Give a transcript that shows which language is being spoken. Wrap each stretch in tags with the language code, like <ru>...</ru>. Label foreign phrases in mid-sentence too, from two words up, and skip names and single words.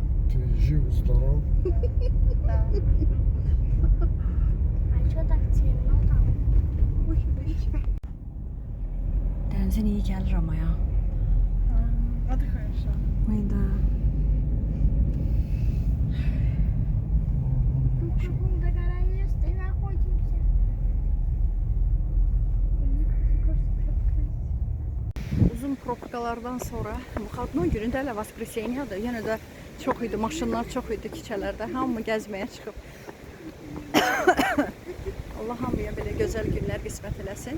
<ru>ты жив, здоров? Да. А что так темно там? Ой,</ru> <az>Dənizin iyi gəlir amma ya.</az> <ru>это хорошо.</ru> <az>Ayda.</az> <ru>Мы в каком догорае месте находимся.</ru> <az>Uzun probkalardan sonra, bu günü də elə Voskreseniyadır. Yenə də çox idi, maşınlar çox idi küçələrdə. Hamı gəzməyə çıxıb. Allah hamıya belə gözəl günlər qismət eləsin.</az>